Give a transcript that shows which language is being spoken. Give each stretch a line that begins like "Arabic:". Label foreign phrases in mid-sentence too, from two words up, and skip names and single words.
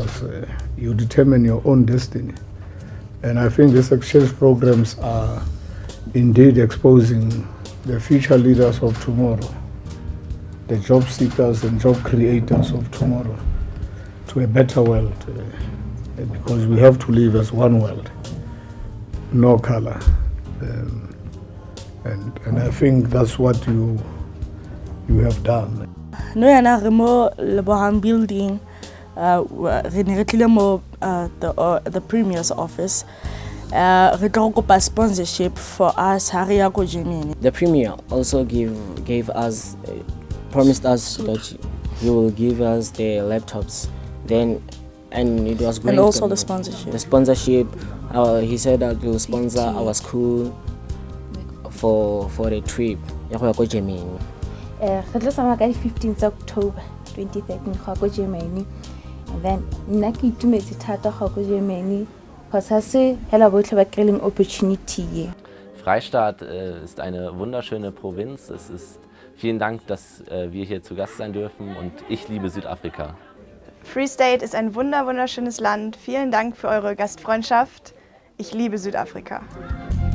English: You determine your own destiny. And I think these exchange programs are indeed exposing the future leaders of tomorrow, the job seekers and job creators of tomorrow, to a better world. Because we have to live as one world, no color. And I think that's what you have done. No,
Tswana: yana re mo Lebohang building, re ne re tlile mo
English: the Premier's office.
Tswana: Re tlo kopa
English: sponsorship for us
Tswana: ha re ya ko Germany.
English: The Premier also gave us, promised us that he will give us the laptops. Then, and it was great. And also the sponsorship. The sponsorship, he said that he will sponsor our school for a trip.
Tswana: Ya go Germany. Re tlo tsamaya ka 15th October 2013 go Germany.
English: And then
Tswana: nna ke itumetse thata go Germany because ha se hela botlhe ba kreiling opportunity.
German: Freistaat ist eine wunderschöne Provinz. Vielen Dank, dass wir hier zu Gast sein dürfen, und ich liebe Südafrika. Free State ist ein wunderschönes Land. Vielen Dank für eure Gastfreundschaft. Ich liebe Südafrika.